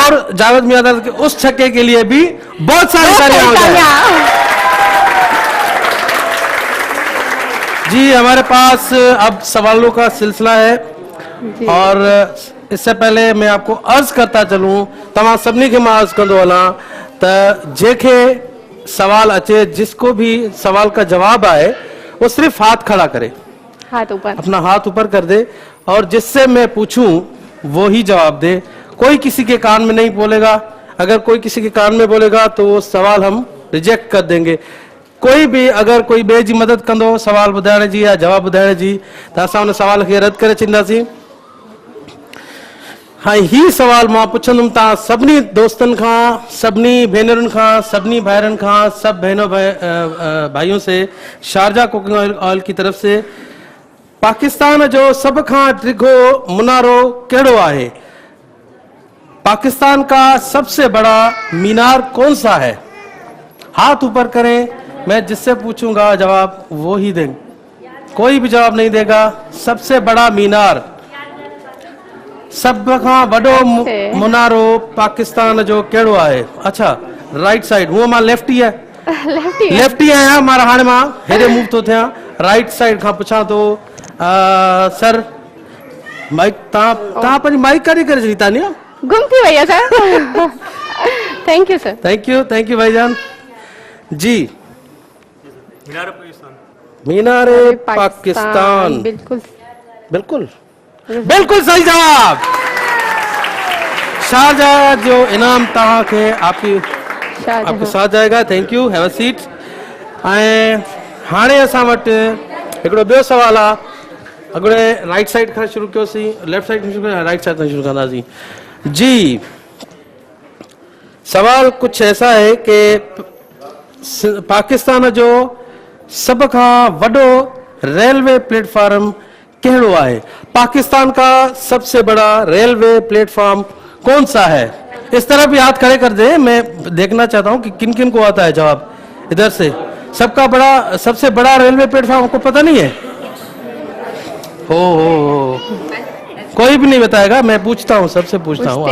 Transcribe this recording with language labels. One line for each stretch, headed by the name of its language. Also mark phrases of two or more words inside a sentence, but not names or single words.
Urdu: اور جاوید میاں کے اس چھکے کے لیے بھی بہت ساری تالیاں ہو جائیں. جی، ہمارے پاس اب سوالوں کا سلسلہ ہے اور اس سے پہلے میں آپ کو عرض کرتا چلوں,
Sindhi: तमाम सबनी के मां अर्ज कंदो हलां त जेके सवाल अचे,
Urdu: جس کو بھی سوال کا جواب آئے وہ صرف ہاتھ کھڑا کرے, ہاتھ اوپر، اپنا ہاتھ اوپر کر دے اور جس سے میں پوچھوں وہی جواب دے. کوئی کسی کے کان میں نہیں بولے گا۔ اگر کوئی کسی کے کان میں بولے گا تو وہ سوال ہم ریجیکٹ کر دیں گے.
Sindhi: कोई भी अगर कोई ॿिए जी मदद कंदो सवाल ॿुधाइण जी या जवाब ॿुधाइण जी त असां उन सवाल खे रद्द करे छॾींदासीं। हाँ, ही सवाल मां पुछंदुमि तव्हां सभिनी दोस्तनि खां, सभिनी भेनरुनि खां, सभिनी भाइरनि खां,
Urdu: سب بہنوں بھائیوں سے، شارجہ کوکنگ آئل کی طرف سے,
Sindhi: पाकिस्तान जो सब खां डिघो मुनारो कहिड़ो आहे?
Urdu: پاکستان کا سب سے بڑا مینار کون سا ہے? ہاتھ اوپر کریں، میں جس سے پوچھوں گا جواب وہی دیں گے. کوئی بھی جواب نہیں دے گا۔ سب سے بڑا مینار,
Sindhi: सब खां वॾो मुनारो पाकिस्तान जो कहिड़ो आहे?
Urdu: अच्छा,
English: right side.
Sindhi: हूअं मां लेफ्टी आहे, लेफ्टी आहियां मां, हाणे मां हेॾे मूव थो थियां। राइट साइड खां पुछां थो। सर, माइक तव्हां पंहिंजी माइक काॾे करे छॾी? तानिया गुम थी वई आहे सर।
English: thank you
Sindhi: सर।
English: thank you
Urdu: بھائی جان جی۔ مینارِ پاکستان, बिल्कुल بالکل بالکل صحیح جواب.
Sindhi: शारजाह जो इनाम तव्हां खे
Urdu: آپ کے ساتھ جائے گا.
English: Thank you, have a seat.
Sindhi: ऐं हाणे असां वटि हिकिड़ो ॿियो सवाल आहे। अॻिते राइट साइड खां शुरू कयोसीं, लेफ्ट साइड खां शुरू कयोसीं, राइट साइड खां शुरू कंदासीं जी।
Urdu: سوال کچھ ایسا ہے کہ
Sindhi: पाकिस्तान जो सब खां वॾो
English: railway platform
Sindhi: कहिड़ो आहे?
Urdu: پاکستان کا سب سے بڑا
English: railway platform
Urdu: کون سا ہے? اس طرح بھی ہاتھ کھڑے کر دیں، میں دیکھنا چاہتا ہوں کہ کن کن کو آتا ہے جواب. ادھر سے سب سے بڑا
English: railway platform
Urdu: آپ کو پتا نہیں ہے? ہو کوئی بھی نہیں بتائے گا، میں پوچھتا ہوں، سب سے پوچھتا ہوں.